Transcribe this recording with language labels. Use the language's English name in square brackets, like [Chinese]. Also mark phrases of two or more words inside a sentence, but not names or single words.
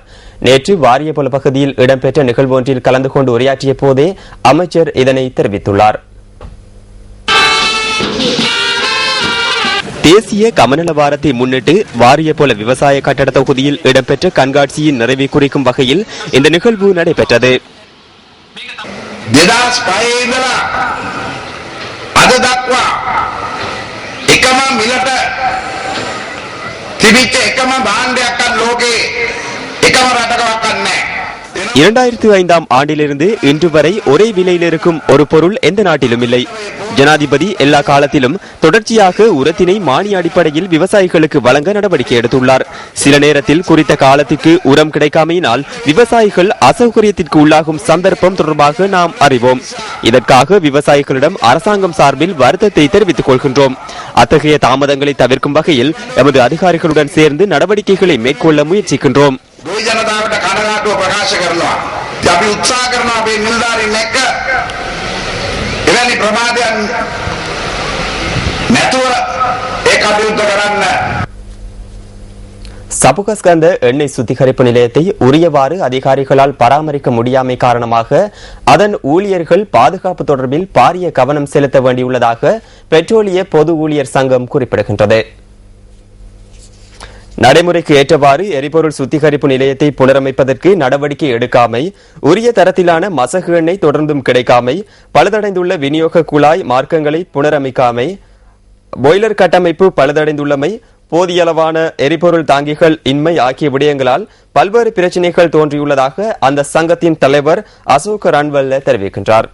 [Tamil] நேற்று வாரியபுல பகுதியில் இடம்பெற்ற நிகழ்வொன்றில் கலந்து கொண்டு உரையாற்றிய போதே அமைச்சர் இதனை தெரிவித்துள்ளார். தேசிய கமநல வாரத்தை முன்னிட்டு வாரியபுல விவசாய கட்டட தொகுதியில் இடம்பெற்ற கண்காட்சியின் நிறைவை குறிக்கும் வகையில் இந்த நிகழ்வு நடைபெற்றது. [Sinhala] අද දක්වා එකම මිලට තිබිච්ච එකම භාණ්ඩයක්වත් ලෝකේ එකම රටකවත් නැහැ. [Tamil] 2005 ஆண்டிலிருந்து இன்று வரை ஒரே விலையில் இருக்கும் ஒரு பொருள் எந்த நாட்டிலும் இல்லை. ஜனாதிபதி எல்லா காலத்திலும் தொடர்ச்சியாக உரத்தினை மானிய அடிப்படையில் விவசாயிகளுக்கு வழங்க நடவடிக்கை எடுத்துள்ளார். சில நேரத்தில் குறித்த காலத்திற்கு உரம் கிடைக்காமையினால் விவசாயிகள் அசௌகரியத்திற்கு உள்ளாகும் சந்தர்ப்பம் தொடர்பாக நாம் அறிவோம். இதற்காக விவசாயிகளிடம் அரசாங்கம் சார்பில் வருத்தத்தை தெரிவித்துக் கொள்கின்றோம். அத்தகைய தாமதங்களை தவிர்க்கும் வகையில் எமது அதிகாரிகளுடன் சேர்ந்து நடவடிக்கைகளை மேற்கொள்ள முயற்சிக்கின்றோம். [Sinhala] ගොවි ජනතාවට කනගාටුව ප්‍රකාශ කරනවා. අපි උත්සාහ කරනවා අපේ නිලධාරීන් එක්ක එවැනි ප්‍රමාදයන් නැතුව ඒ කටයුත්ත කරන්න. [Tamil] சபுகஸ்கந்த எண்ணெய் சுத்திகரிப்பு நிலையத்தை உரியவாறு அதிகாரிகளால் பராமரிக்க முடியாமை காரணமாக அதன் ஊழியர்கள் பாதுகாப்பு தொடர்பில் பாரிய கவனம் செலுத்த வேண்டியுள்ளதாக பெட்ரோலிய பொது ஊழியர் சங்கம் குறிப்பிடுகின்றது. நடைமுறைக்கு ஏற்றவாறு எரிபொருள் சுத்திகரிப்பு நிலையத்தை புனரமைப்பதற்கு நடவடிக்கை எடுக்காமை, உரிய தரத்திலான மசகு எண்ணெய் தொடர்ந்தும் கிடைக்காமை, பழுதடைந்துள்ள விநியோக குழாய் மார்க்கங்களை புனரமைக்காமை, பாய்லர் கட்டமைப்பு பழுதடைந்துள்ளமை, போதிய அளவான எரிபொருள் தாங்கிகள் இன்மை ஆகிய விடயங்களால் பல்வேறு பிரச்சினைகள் தோன்றியுள்ளதாக அந்த சங்கத்தின் தலைவர் அசோக் ரன்வல்ல தெரிவிக்கின்றார்.